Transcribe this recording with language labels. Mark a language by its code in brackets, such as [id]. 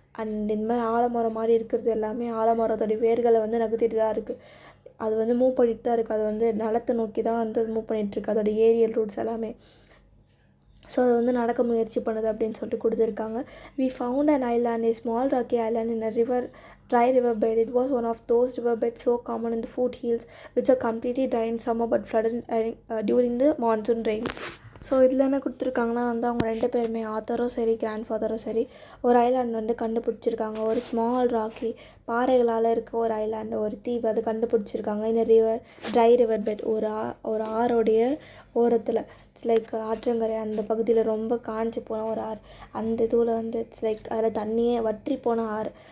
[ta] And இந்த மாதிரி ஆலமரம் மாதிரி இருக்கிறது எல்லாமே ஆலமரத்தோடைய வேர்களை வந்து நகர்த்திட்டு தான் இருக்குது. அது வந்து மூவ் பண்ணிட்டு தான் இருக்குது. அது வந்து நிலத்தை நோக்கி தான் வந்து மூவ் பண்ணிகிட்ருக்கு, அதோட ஏரியல் ரூட்ஸ் எல்லாமே. ஸோ அது வந்து நடக்க முயற்சி பண்ணுது அப்படின்னு சொல்லிட்டு கொடுத்துருக்காங்க. [en] We found an island, a small rocky island in a river, dry river bed. It was one of those river beds so common in the foothills which are completely dry in summer but flooded during the monsoon rains. [ta] So இதில் என்ன கொடுத்துருக்காங்கன்னா வந்து அவங்க 2 பேருமே ஆத்தரும் சரி grand ஃபாதரும் சரி ஒரு island வந்து கண்டுபிடிச்சிருக்காங்க. ஒரு ஸ்மால் ராக்கி பாறைகளால் இருக்க ஒரு ஐலாண்டு, ஒரு தீவு, அது கண்டுபிடிச்சிருக்காங்க. இந்த ட்ரை ரிவர் பெட், ஒரு ஆரோடைய ஓரத்தில், இட்ஸ் லைக் ஆற்றங்கரை அந்த பகுதியில் ரொம்ப காஞ்சி போன ஒரு ஆறு, அந்த இதுவில் வந்து இட்ஸ் லைக் அதில் தண்ணியே வற்றி போன ஆறு.